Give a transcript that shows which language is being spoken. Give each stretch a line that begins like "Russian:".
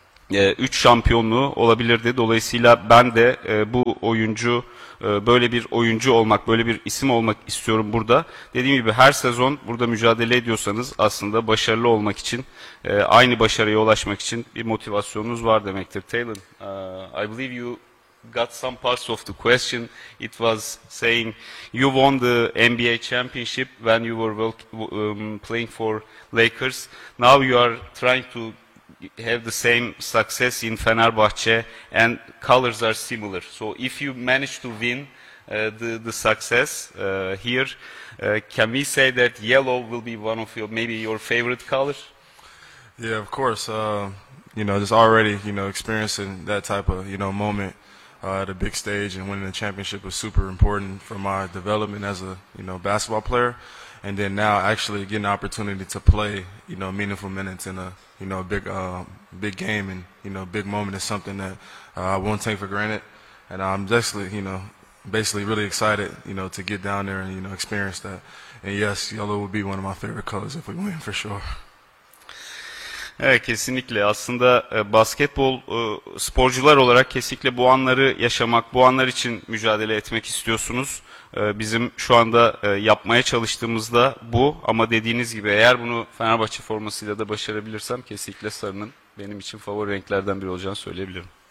Turkish: 3 şampiyonluğu olabilirdi. Dolayısıyla ben de bu oyuncu, böyle bir oyuncu olmak, böyle bir isim olmak istiyorum burada. Dediğim gibi her sezon burada mücadele ediyorsanız aslında başarılı olmak için, aynı başarıya ulaşmak için bir motivasyonunuz var demektir.
English: Taylan, I believe you got some parts of the question. It was saying you won the NBA championship when you were playing for Lakers. Now you are trying to have the same success in Fenerbahce, and colors are similar. So if you manage to win the success here, can we say that yellow will be one of your, maybe your favorite color? Yeah, of course. You know, just already, you know, experiencing that type of, you know, moment at a big stage and winning the championship was super important for my development as a, you know, basketball player. And then now actually getting an opportunity to play, you know, meaningful minutes in a, you know, big big game and, you know, big moment is something that I won't take for granted. And I'm basically, you know, basically really excited, you know, to get down there and, you know, experience that. And yes, yellow would be one of my favorite colors if we win for sure.
Turkish: Evet, kesinlikle. Aslında basketbol sporcular olarak kesinlikle bu anları yaşamak, bu anlar için mücadele etmek istiyorsunuz. Bizim şu anda yapmaya çalıştığımız da bu. Ama dediğiniz gibi eğer bunu Fenerbahçe formasıyla da başarabilirsem kesinlikle sarının benim için favori renklerden biri olacağını söyleyebilirim.